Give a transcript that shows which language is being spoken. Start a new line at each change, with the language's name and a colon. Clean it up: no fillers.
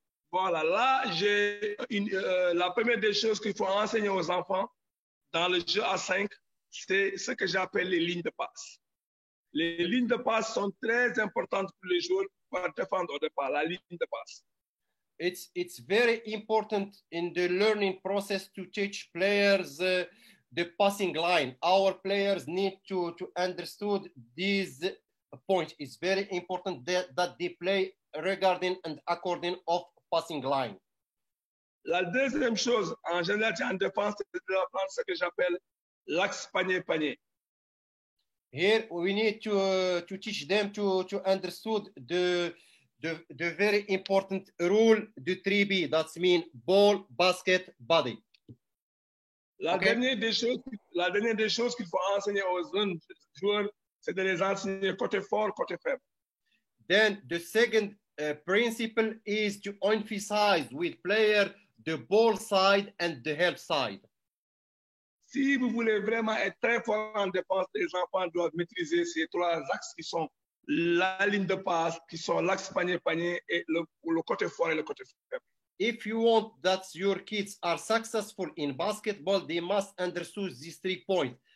French: Voilà, là, j'ai la première des choses qu'il faut enseigner aux enfants dans le jeu A5, c'est ce que j'appelle les lignes de passe. Les lignes de passe sont très importantes pour les joueurs pour défendre au départ, la ligne de passe.
English: It's very important in the learning process to teach players the passing line. Our players need to understand this point. It's very important that they play regarding and according of passing line.
French: La deuxième chose, en général, en défense, c'est d'apprendre ce que j'appelle l'axe panier-panier.
English: Here we need to teach them to understand the very important rule, the 3B. That's mean ball, basket, body.
French: La dernière des choses qu'il faut enseigner aux jeunes joueurs, c'est de les enseigner côté fort, côté faible.
English: Then the second principle is to emphasize with player the ball side and the help side.
French: Si vous voulez vraiment être très fort en défense, les enfants doivent maîtriser ces trois axes qui sont la ligne de passe, qui sont l'axe panier-panier et le côté fort et le côté faible.
English: If you want that your kids are successful in basketball, they must understand these 3 points.